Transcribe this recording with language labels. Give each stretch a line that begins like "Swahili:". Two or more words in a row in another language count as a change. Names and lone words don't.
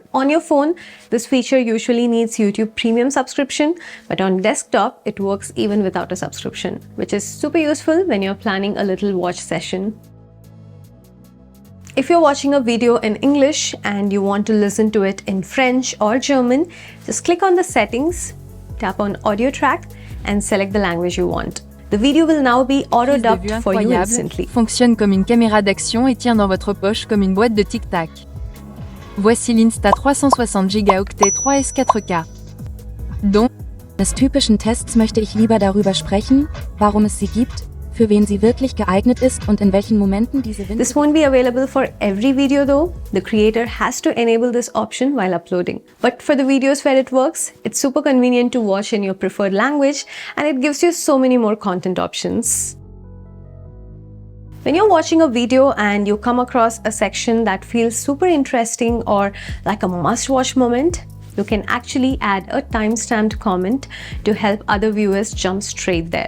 English: On your phone, this feature usually needs YouTube Premium subscription, but on desktop, it works even without a subscription, which is super useful when you're planning a little watch session. If you're watching a video in English and you want to listen to it in French or German, just click on the settings, tap on audio track and select the language you want. The video will now be auto-dubbed for you instantly.
French: Fonctionne comme une caméra d'action et tient dans votre poche comme une boîte de tic-tac. Voici l'Insta 360 Gigaoctet 3S 4K. Donc,
German: des typischen Tests möchte ich lieber darüber sprechen, warum es sie gibt, für wen sie wirklich geeignet ist und in welchen Momenten diese
English: This won't be available for every video though. The creator has to enable this option while uploading. But for the videos where it works, it's super convenient to watch in your preferred language and it gives you so many more content options. When you're watching a video and you come across a section that feels super interesting or like a must-watch moment, you can actually add a timestamped comment to help other viewers jump straight there.